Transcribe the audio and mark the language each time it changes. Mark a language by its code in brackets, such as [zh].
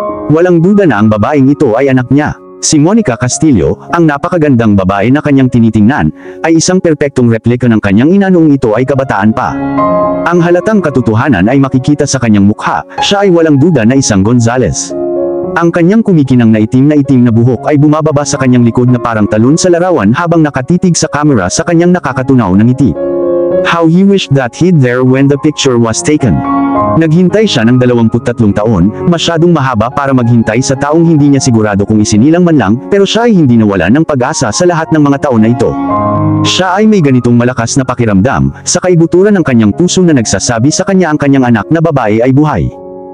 [tl] Walang duda na ang babaeng ito ay anak niya. Si Monica Castillo, ang napakagandang babae na kanyang tinitingnan, ay isang perpektong replika ng kanyang ina noong ito ay kabataan pa. Ang halatang katotohanan ay makikita sa kanyang mukha, siya ay walang duda na isang Gonzalez. Ang kanyang kumikinang na itim na buhok ay bumababa sa kanyang likod na parang talon sa larawan habang nakatitig sa kamera sa kanyang nakakatunaw na ngiti. [en] How he wished that he'd there when the picture was taken. [tl] Naghintay siya ng 23 taon, masyadong mahaba para maghintay sa taong hindi niya sigurado kung isinilang man lang, pero siya ay hindi nawala ng pag-asa sa lahat ng mga taon na ito. Siya ay may ganitong malakas na pakiramdam, sa kaibuturan ng kanyang puso na nagsasabi sa kanya ang kanyang anak na babae ay buhay.